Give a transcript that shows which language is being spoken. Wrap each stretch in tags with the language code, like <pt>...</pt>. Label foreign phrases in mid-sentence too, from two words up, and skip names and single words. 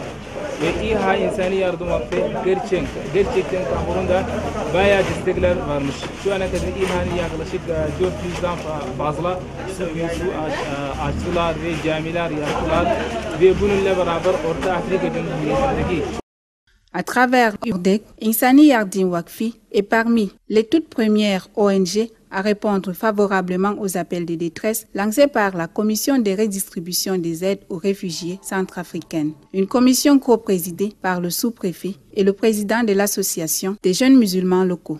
<tr>Ve İHA insani yardım vakfı gerçekten Kamerun'da bayağı destekler varmış. Şu ana kadar İHA'nın yaklaşık 400'den fazla su açtılar ve camiler yaptılar ve bununla beraber Orta Afrika Cumhuriyeti'ndeki</tr> <fr>À travers URDEC, Insani Yardim Wakfi est parmi les toutes premières ONG à répondre favorablement aux appels de détresse lancés par la Commission de redistribution des aides aux réfugiés centrafricaines, une commission co-présidée par le sous-préfet et le président de l'association des jeunes musulmans locaux.</fr>